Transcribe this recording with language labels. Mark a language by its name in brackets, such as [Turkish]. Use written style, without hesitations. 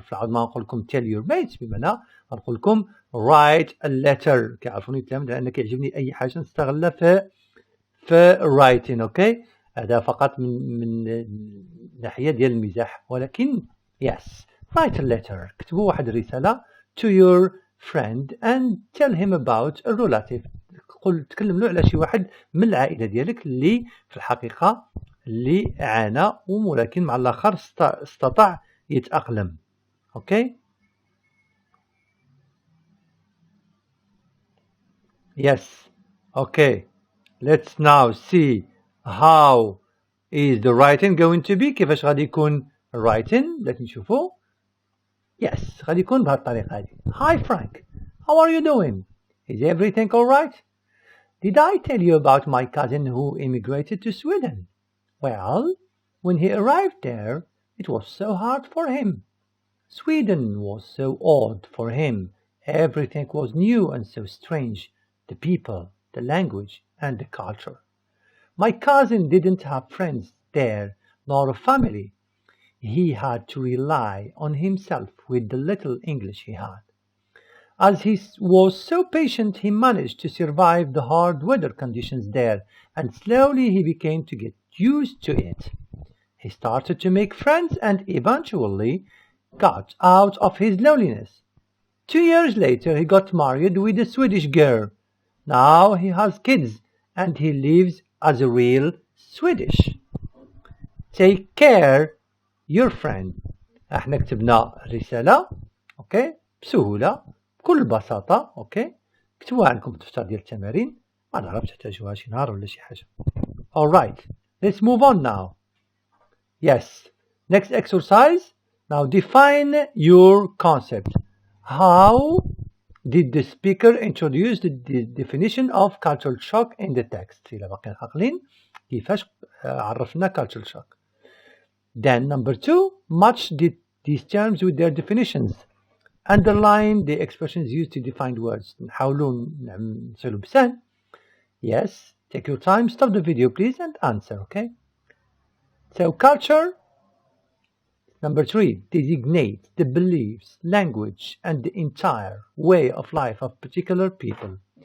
[Arabic] في العاد ما نقول لكم [English] tell your mates، [Arabic] بمعنى نقول لكم [English] write a letter. [Arabic] كيعرفوني الكلام لأن كيعجبني أي حاجة نستغلها في writing. اوكي هذا فقط من ناحية ديال المزاح، ولكن [English] yes write a letter. [Arabic] كتبوا واحد الرسالة [English] to your friend and tell him about a relative. [Arabic] تكلم له على شي واحد من العائلة ديالك اللي في الحقيقة اللي عانى ولكن مع الآخر استطاع يتأقلم. [English] Okay yes okay let's now see how is the writing going to be. [Arabic] كيفاش غادي يكون writing؟ لكن نشوفوا yes غادي يكون بهذه الطريقة هذه. [English] Hi Frank, how are you doing? Is everything alright? Did I tell you about my cousin who immigrated to Sweden? Well, when he arrived there, it was so hard for him. Sweden was so odd for him. Everything was new and so strange. The people, the language, and the culture. My cousin didn't have friends there, nor a family. He had to rely on himself with the little English he had. As he was so patient, he managed to survive the hard weather conditions there, and slowly he began to get used to it. He started to make friends and eventually got out of his loneliness. 2 years later, he got married with a Swedish girl. Now he has kids and he lives as a real Swedish. Take care, your friend. [Arabic] احنا كتبنا الرسالة اوكي بسهولة بكل بساطة. اوكي كتبوها عندكم في الدفتر ديال التمارين، ما نعرف تحتاجوها شي نهار ولا شي حاجة. [English] Alright, let's move on now. Yes, next exercise. Now define your concept. How did the speaker introduce the definition of cultural shock in the text? [Arabic] إلا باقيين عاقلين كيفاش عرفنا cultural shock. [English] Then number 2, match these terms with their definitions. Underline the expressions used to define words. [Arabic] نحاولوا نسهلوا بسهل. [English] Yes, take your time, stop the video please and answer, okay? So culture, number 3, designates the beliefs, language and the entire way of life of particular people.